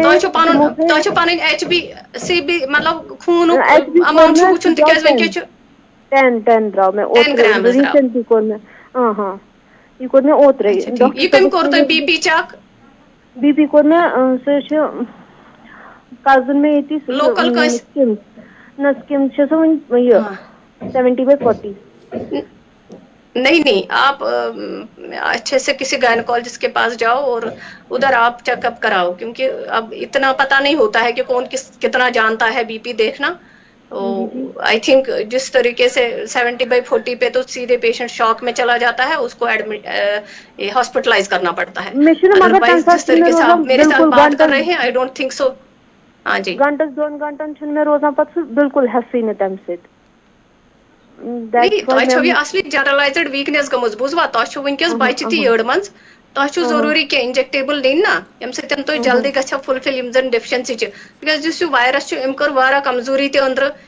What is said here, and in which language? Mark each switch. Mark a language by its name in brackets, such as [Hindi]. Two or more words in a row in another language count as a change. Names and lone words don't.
[Kashmiri] تۄہہِ چھُ پنٕنۍ HbCB مطلب خوٗنُک اماوُنٹ چھُ وٕچھُن تِکیازِ وٕنکیٚس چھُ 10 درٛاو مےٚ اوترٕ ریٖسنٹلی کوٚر مےٚ یہِ کوٚر مےٚ اوترے یہِ کٔمۍ کوٚر تۄہہِ BP چیک BP کوٚر مےٚ سُہ چھُ کزن مےٚ ییٚتی نہ سِکِم چھِ سۄ وۄنۍ یہِ 70/40 [Urdu] نہیں آپ اچھے سے کسی گائنیکولوجسٹ کے پاس جاؤ اور ادھر آپ چیک اپ کراؤ کیونکہ اب اتنا پتہ نہیں ہوتا ہے کہ کون کتنا جانتا ہے BP دیکھنا [English] I think [Urdu] جس طریقے سے 70/40 پہ تو سیدھے پیشنٹ شاک میں چلا جاتا ہے اس کو ہاسپٹلائز کرنا پڑتا ہے جس طریقے سے آپ میرے ساتھ بات کر رہے ہیں [English] I don't think so [Urdu] ہاں جی [Kashmiri] گنٹس 2 گنٹن چھُنہٕ مےٚ روزان پتہٕ سُہ بِلکُل ہٮ۪سٕے نہٕ تمہِ سۭتۍ تۄہہِ چھو یہِ اصلی جنرلایزڈ ویٖکنیس گٔمٕژ بوٗزوا تۄہہِ چھو وٕنکیٚس بچہِ تہِ یٔڈ منٛز تۄہہِ چھو ضروٗری کینٛہہ انجیکٹیبل نِنۍ نا ییٚمہِ سۭتۍ تُہۍ جلدی گژھو فُلفِل یِم زن ڈیفشنسی چھِ تِکیازِ یُس یہِ وایرس چھُ أمۍ کٔر واریاہ کمزوٗری تہِ أنٛدرٕ یہِ